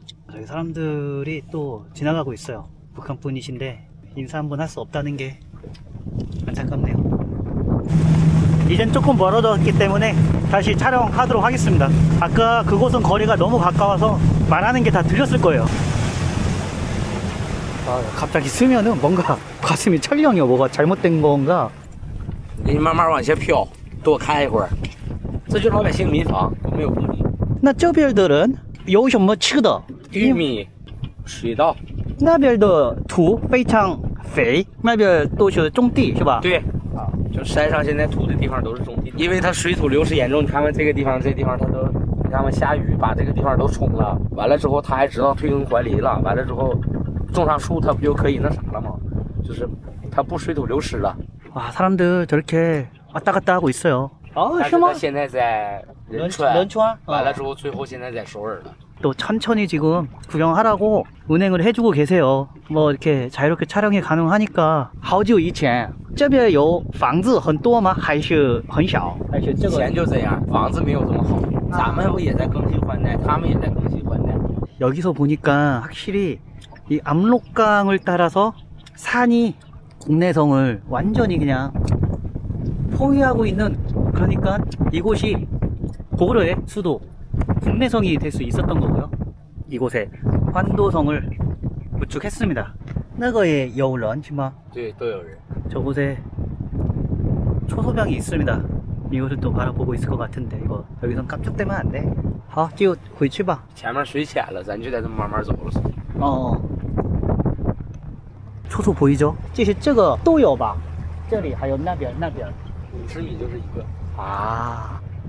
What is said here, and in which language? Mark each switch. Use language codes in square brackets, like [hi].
[ko] 저기 사람들이 또 지나가고 있어요. 북한 분이신데 인사 한번 할 수 없다는 게 안타깝네요. 이젠 조금 멀어졌기 때문에 다시 촬영하도록 하겠습니다. 아까 그곳은 거리가 너무 가까워서 말하는 게 다 들렸을 거예요. 아, 갑자기 쓰면은 뭔가 가슴이 철렁해요. 뭐가 잘못된 건가? [zh] 给你慢慢往下飘，多开一会儿。这就是老百姓民房，没有工地。那这边的人有什么吃的？玉米、水稻。那边的土非常肥，那边都是种地是吧？对，啊，就山上现在土的地方都是种地，因为它水土流失严重。你看看这个地方，这地方它都，你看看下雨把这个地方都冲了，完了之后它还知道退耕还林了，完了之后种上树，它不就可以那啥了吗？就是它不水土流失了。 [ko] 와 사람들 저렇게 왔다 갔다 하고 있어요. [zh] 但是它现在在仁川， [ko] 런추안 [zh] 完了之后最后现在在首尔了。 [ko] 또 천천히 지금 구경하라고 운행을 해주고 계세요. 뭐 이렇게 자유롭게 촬영이 가능하니까. [zh] 好久以前这边有房子很多吗？还是很小？还是这个？以前就这样，房子没有这么好。咱们不也在更新换代，他们也在更新换代。 [ko] 여기서 보니까 확실히 이 압록강을 따라서 산이 국내성을 완전히 그냥 포위하고 있는, 그러니까 이곳이 고구려의 수도 국내성이 될 수 있었던 거고요. 이곳에 환도성을 구축했습니다. [zh] 那个也有人是吗？对，都有人。 [ko] 저곳에 초소병이 있습니다. 이것을 또 바라보고 있을 것 같은데 이거 여기선 깜짝대면 안 돼. [zh] 好，就回去吧。前面水浅了，咱就在这慢慢走了。 [ko] 초소 보이죠? [zh] 这个都有吧？这里还有那边 50米就是一个。啊。